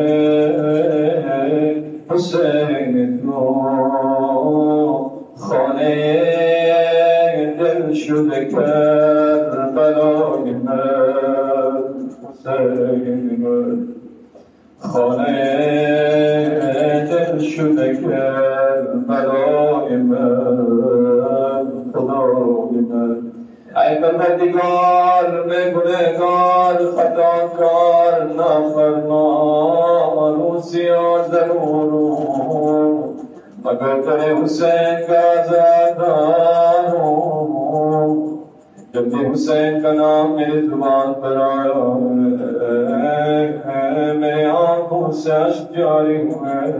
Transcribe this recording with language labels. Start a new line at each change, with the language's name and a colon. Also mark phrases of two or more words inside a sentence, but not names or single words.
Persian: حسین تو، خانه دل شده کربلای من حسین من، خانه دل شده کربلای من خدای من۔
Urdu: اے پروردگار میں گنہگار خطاکار نافرمان ہوشیار ضرور ہوں، مگر تیرے حسین کا عزادار ہوں۔ جب بھی حسین کا نام میری زبان پر آیا ہے میرے آنکھوں سے اشک جاری ہوئے،